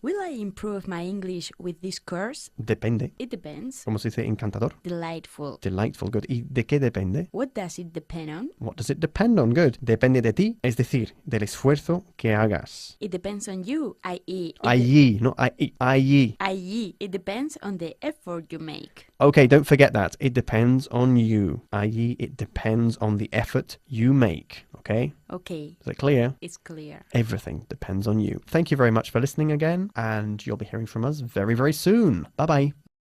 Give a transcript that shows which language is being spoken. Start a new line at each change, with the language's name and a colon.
English: Will I improve my English with this course?
Spanish: Depende.
English: It depends.
Spanish: ¿Cómo se dice encantador?
English: Delightful. Delightful. Good.
Spanish: ¿Y de qué depende?
English: What does it depend on? What does it depend on? Good.
Spanish: Depende de ti, es decir, del esfuerzo que hagas.
English: It depends on you, i.e. No, i.e. i.e. It depends on the effort you make. Okay, don't forget that. It depends on you, i.e. it depends on the effort you make. Okay? Okay. Is it clear? It's clear. Everything depends on you. Thank you very much for listening again, and you'll be hearing from us very, very soon. Bye-bye.